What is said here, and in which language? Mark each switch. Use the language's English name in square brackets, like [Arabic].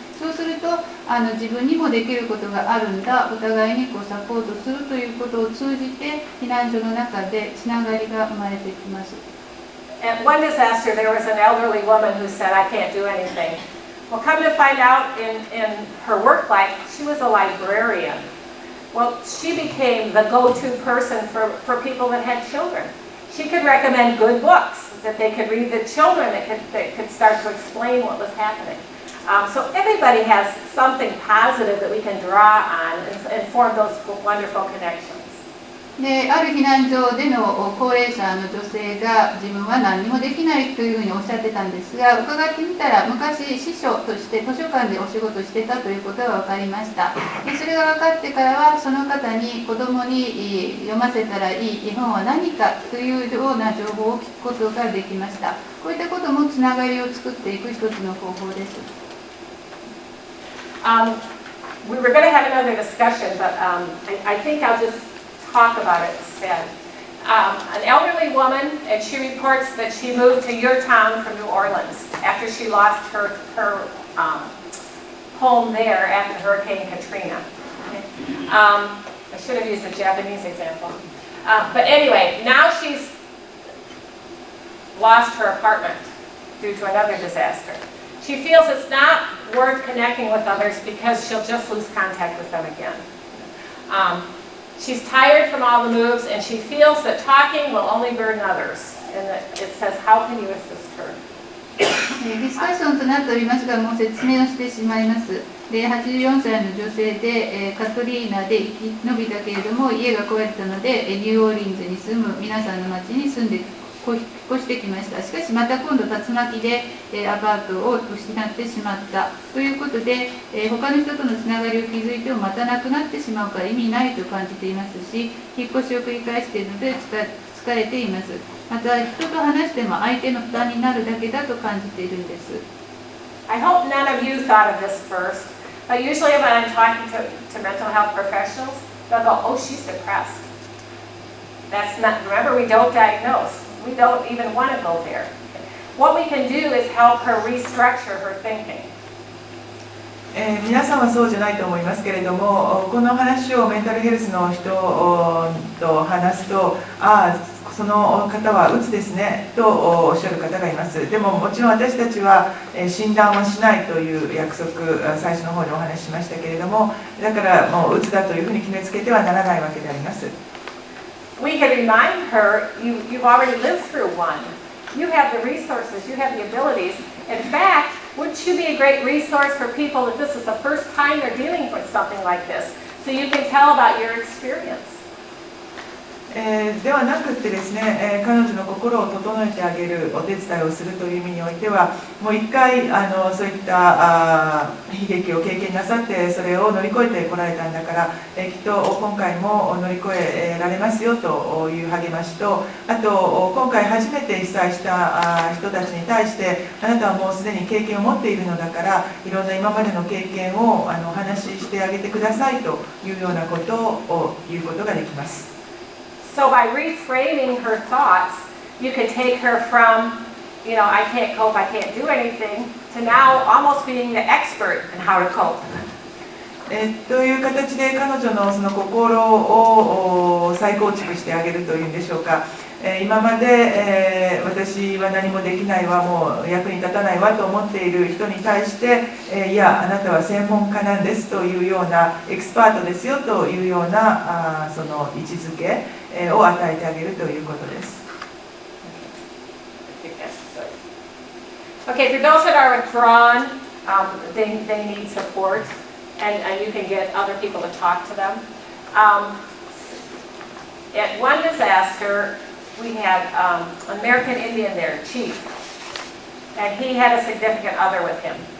[Japanese] そうすると自分にもできることがあるんだ、お互いにサポートするということを通じて、避難所の中でつながりが生まれてきます。 [English] At one disaster, there was an elderly woman who said, I can't do anything. Well, come to find out, in her work life, she was a librarian. Well, she became the go-to person for people that had children. She could recommend good books that they could read, the children that could start to explain what was happening. So everybody has something positive that we can draw on and form those wonderful connections. [Japanese] である避難所での高齢者の女性が、自分は何にもできないというふうにおっしゃってたんですが、伺ってみたら、昔司書として図書館でお仕事してたということが分かりました。でそれが分かってからは、その方に子供に読ませたらいい絵本は何かというような情報を聞くことができました。こういったこともつながりを作っていく一つの方法です。 [English] We were going to have another discussion, but I think I'll just talk about it instead. An elderly woman, and she reports that she moved to your town from New Orleans after she lost her home there after Hurricane Katrina. I should have used a Japanese example. But anyway, now she's lost her apartment due to another disaster. She feels it's not worth connecting with others because she'll just lose contact with them again. She's tired from all the moves, and she feels that talking will only burden others. And it says, how can you assist her? [Japanese] ディスカッションとなっておりますが、もう説明をしてしまいます。で84歳の女性で、カトリーナで生き延びたけれども、家が壊れたので、ニューオーリンズに住む皆さんの町に住んで引っ越してきました。しかしまた今度竜巻でアパートを失ってしまったということで、他の人とのつながりを築いてもまたなくなってしまうから意味ないと感じていますし、引っ越しを繰り返しているので疲れています。また人と話しても相手の負担になるだけだと感じているんです。 [English] I hope none of you thought of this first, but usually when I'm talking to mental health professionals, they'll go, oh, she's depressed. That's not, remember, we don't diagnose. We don't even want to go there. What we can do is help her restructure her thinking. [Japanese] 皆さんはそうじゃないと思いますけれども、この話をメンタルヘルスの人と話すと、その方はうつですねとおっしゃる方がいます。でももちろん私たちは診断はしないという約束、最初の方にお話ししましたけれども、だからもううつだというふうに決めつけてはならないわけであります。 [English] We can remind her, you've already lived through one. You have the resources, you have the abilities. In fact, wouldn't you be a great resource for people if this is the first time they're dealing with something like this? So you can tell about your experience. [Japanese] ではなくってですね、彼女の心を整えてあげるお手伝いをするという意味においては、もう一回そういった悲劇を経験なさって、それを乗り越えてこられたんだから、きっと今回も乗り越えられますよという励ましと、あと今回初めて被災した人たちに対して、あなたはもうすでに経験を持っているのだから、いろんな今までの経験をお話ししてあげてくださいというようなことを言うことができます。 [English] So by reframing her thoughts, you could take her from, I can't cope, I can't do anything, to now almost being the expert in how to cope. [Japanese] という形で彼女のその心を再構築してあげるというんでしょうか。今まで、私は何もできないわ、もう役に立たないわと思っている人に対して、いや、あなたは専門家なんですというような、エキスパートですよというようなその位置づけを与えてあげるということです。 [English] Okay, for those that are withdrawn, they need support, and you can get other people to talk to them. At one disaster, we had an American Indian there, Chief, and he had a significant other with him.